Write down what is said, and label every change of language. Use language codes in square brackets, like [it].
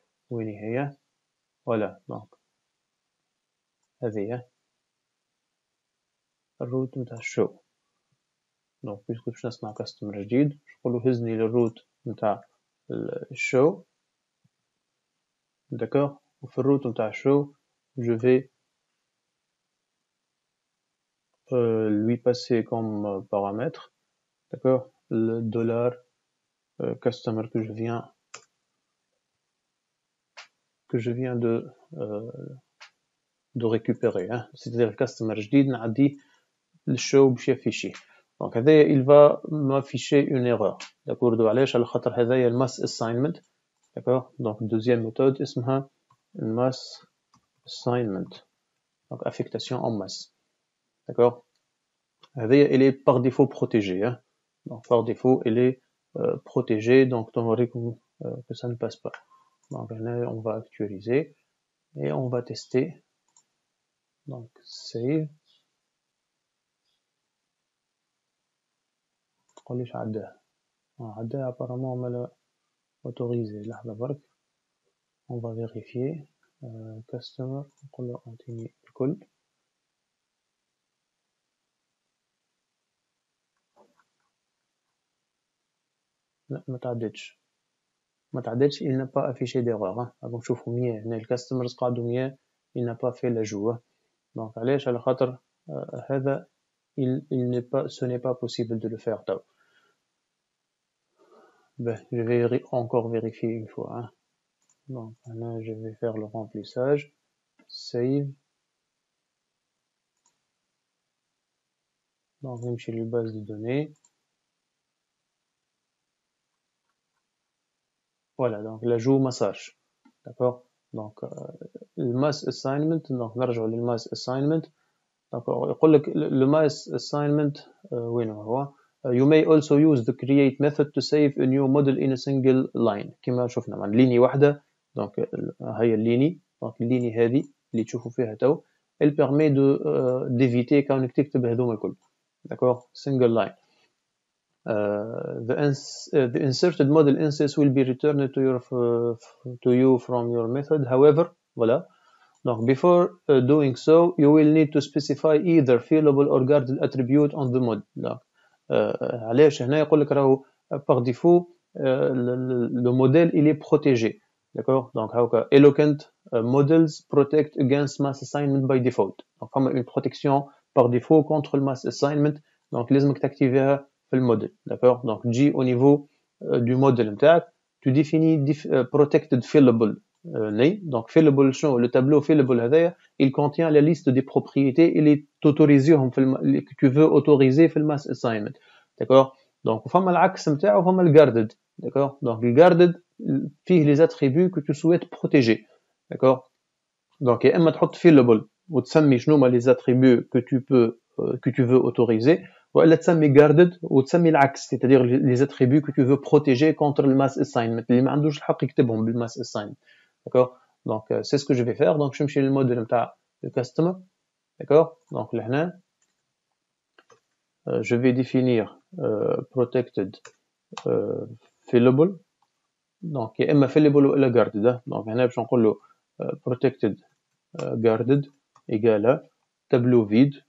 [ar] وين هي؟ ولا دونك هذه الروت نتاع show. دونك باش نصنع كاستمر جديد نقولو هزني للروت نتاع الشو. [fr] d'accord. [ar] وفي الروت نتاع [fr] show je vais lui passer comme paramètre, d'accord, le dollar customer que je viens de récupérer, hein. C'est-à-dire le customer [ar] جديد نعديه للشو باش يافيشيه. [fr] donc هذا il va m'afficher une erreur. d'accord. [ar] علاش؟ على خاطر هذايا الماس assignment. [fr] d'accord. donc deuxième méthode اسمها mass assignment, donc affectation en masse. d'accord. elle est par défaut protégée, hein. donc par défaut elle est protégée, donc théoriquement que ça ne passe pas. donc là on va actualiser et on va tester. donc save. [ar] تقوليش عداه apparemment ما autorisé. لحظة برك [fr] on va vérifier. [ar] customer نقول له اعطيني الكل. لا ما تعدتش [fr] il n'a pas affiché d'erreur. [ar] راكم تشوفوا 100 هنا الكاستمرز قعدوا 100 [fr] il n'a pas fait l'ajout. donc [ar] علاش؟ على خاطر هذا [fr] ce n'est pas possible de le faire. je vais encore vérifier une fois. donc là je vais faire le remplissage. save. [ar] donc نمشي للبase de données. [fr] voilà donc l'ajout [ar] ما صارش. [fr] d'accord. donc الماس assignment. [en] donc [ar] نرجع للماس [en] assignment. donc يقول لك [fr] le mass assignment [en] وين هو؟ you may also use the create method to save a new model in a single line. [ar] كما شفنا مع ليني واحدة. donc هاي الليني. donc الليني هذه اللي تشوفوا فيها تو [fr] elle permet d'éviter [ar] كونك تكتب هذوما الكل. [fr] d'accord. single line. [en] the inserted model instance will be returned to you from your method. however voilà. donc before doing so you will need to specify either fillable or guarded attribute on the model. [fr] donc [ar] علاش هنا يقول لك راهو [fr] par défaut le modèle il est protégé. d'accord. [en] donc هاكا eloquent models protect against mass assignment by default. [fr] donc فما une protection par défaut contre le mass assignment. [ar] donc لازمك تاكتيفيها في الموديل. [fr] d'accord. donc تجي au niveau du modèle نتاعك tu définis protected fillable name. donc fillable شنو؟ le tableau fillable هذايا il contient la liste des propriétés [ar] اللي تautoriزيهم في [fr] que tu veux autoriser في الماس assignment. d'accord. [ar] donc فما العكس نتاعو فما الguarded. [fr] d'accord. donc الguarded فيه les attributs que tu souhaites protéger. d'accord. donc [ar] يا اما تحط fillable وتسمي شنو هما [fr] les attributs que tu veux autoriser, [ar] ولا تسمي guarded وتسمي العكس [fr] c'est-à-dire les attributs que tu veux protéger contre le mass assignment [ar] اللي ما عندوش الحق يكتبهم بالmass assignment. [fr] d'accord. donc c'est ce que je vais faire. [ar] donc je نمشي للموديل نتاع الكاستمر. [fr] d'accord. donc لهنا je vais définir protected fillable. [ar] donc يا اما fillable ولا guarded. donc هنا باش نقول له protected guarded égale tableau vide.